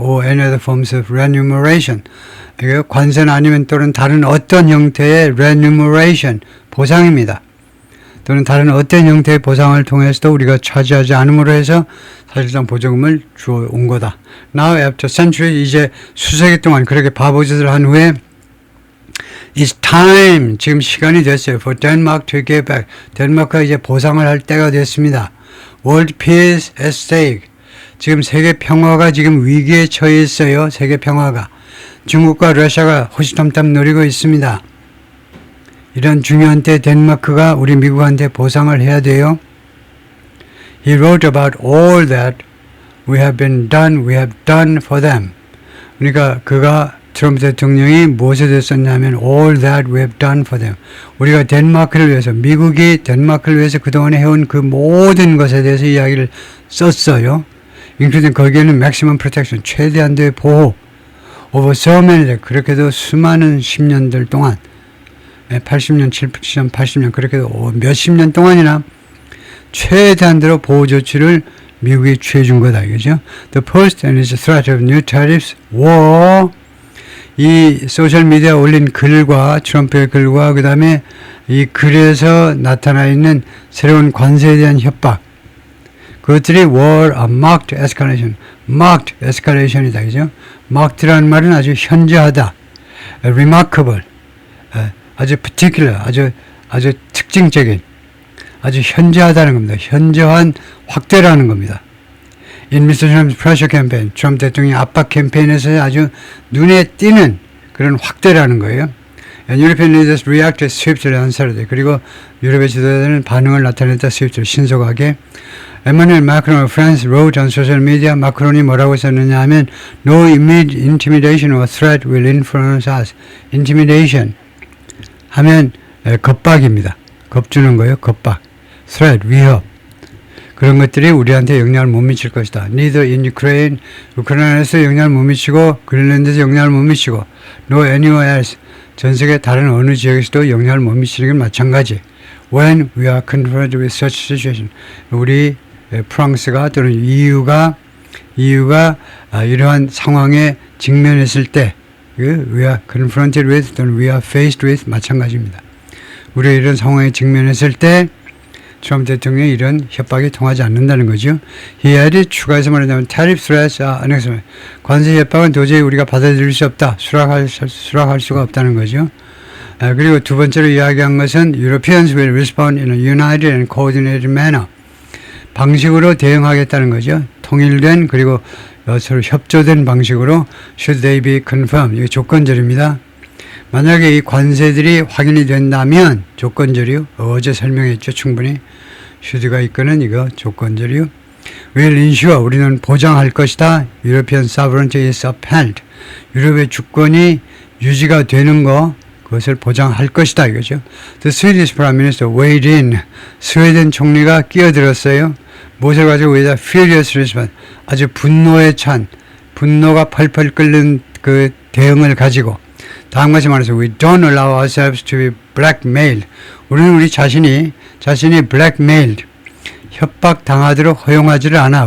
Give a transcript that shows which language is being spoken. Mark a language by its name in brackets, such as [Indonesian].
[English] or any other forms of remuneration. [Korean] 이게 관세는 아니면 또는 다른 어떤 형태의 remuneration, 보상입니다. 또는 다른 어떤 형태의 보상을 통해서도 우리가 차지하지 않음으로 해서 사실상 보조금을 주어 온 거다. [English] Now after century, [Korean] 이제 수세기 동안 그렇게 바보짓을 한 후에 [English] It's time, [Korean] 지금 시간이 됐어요. [English] For Denmark to get back. [Korean] 덴마크가 이제 보상을 할 때가 됐습니다. [English] World peace at stake. [Korean] 지금 세계 평화가 지금 위기에 처해 있어요. 세계 평화가. 중국과 러시아가 호시탐탐 노리고 있습니다. 이런 중요한 때 덴마크가 우리 미국한테 보상을 해야 돼요. [English] He wrote about all that we have done for them. [Korean] 그러니까 그가 트럼프 대통령이 무엇에 됐었냐면 [English] all that we have done for them. [Korean] 우리가 덴마크를 위해서, 미국이 덴마크를 위해서 그동안에 해온 그 모든 것에 대해서 이야기를 썼어요. including 거기에는 [English] maximum protection, [Korean] 최대한도의 보호, [English] over so many, [Korean] 그렇게도 수많은 10년들 동안, 80년, 70년, 80년, 그렇게도 몇십 년 동안이나 최대한대로 보호 조치를 미국이 취해준 거다 이거죠. [English] The post and its threat of new tariffs were [Korean] 이 소셜미디어에 올린 글과 트럼프의 글과 그 다음에 이 글에서 나타나 있는 새로운 관세에 대한 협박 그것들이 [English] were a marked escalation [Korean] 이다 그죠? marked라는 말은 아주 현저하다 remarkable 아주 particular 아주 특징적인 아주 현저하다는 겁니다. 현저한 확대라는 겁니다. [English] In Mr. Trump's pressure campaign, [Korean] 트럼프 대통령의 압박 캠페인에서 아주 눈에 띄는 그런 확대라는 거예요. [English] And European leaders reacted swiftly on Saturday. [Korean] 그리고 유럽의 지도자들은 반응을 나타냈다 swiftly, 신속하게. [English] Emmanuel Macron of France wrote on social media, [Korean] 마크론이 뭐라고 썼느냐 하면 [English] No intimidation or threat will influence us. [Korean] Intimidation 하면 겁박입니다. 겁주는 거예요. 겁박. threat, 위협. 그런 것들이 우리한테 영향을 못 미칠 것이다. [English] Neither in Ukraine, [Korean] 우크라이나에서 영향을 못 미치고 그린란드에서 영향을 못 미치고 [English] No anywhere else, [Korean] 전 세계 다른 어느 지역에서도 영향을 못 미치는 건 마찬가지. [English] When we are confronted with such situation, [Korean] 우리 프랑스가 또는 EU가 이러한 상황에 직면했을 때 [English] we are confronted with 또는 we are faced with [Korean] 마찬가지입니다. 우리가 이런 상황에 직면했을 때 트럼프 대통령이 이런 협박이 통하지 않는다는 거죠. [English] He added, [Korean] 추가해서 말하자면 [English] tariff threats are unacceptable. [Korean] 관세 협박은 도저히 우리가 받아들일 수 없다. 수락할 수가 없다는 거죠. 그리고 두 번째로 이야기한 것은 [English] Europeans will respond in a united and coordinated manner. [Korean] 방식으로 대응하겠다는 거죠. 통일된 그리고 서로 협조된 방식으로 [English] should they be confirmed. [Korean] 이게 조건절입니다. 만약에 이 관세들이 확인이 된다면 조건절이요. 어제 설명했죠. 충분히. should가 있거는 이거 조건절이요. [English] will ensure [Korean] 우리는 보장할 것이다. [English] European sovereignty is upheld. [Korean] 유럽의 주권이 유지가 되는 거 그것을 보장할 것이다 이거죠. [English] The Swedish Prime Minister weighed in. [Korean] 스웨덴 총리가 끼어들었어요. 무엇을 가지고 왜다 [English] furious response. [Korean] 아주 분노에 찬 분노가 펄펄 끓는 그 대응을 가지고 다음같이 말해서 [English] we don't allow ourselves to be blackmailed. [Korean] 우리는 우리 자신이 blackmailed 협박당하도록 허용하지를 않아.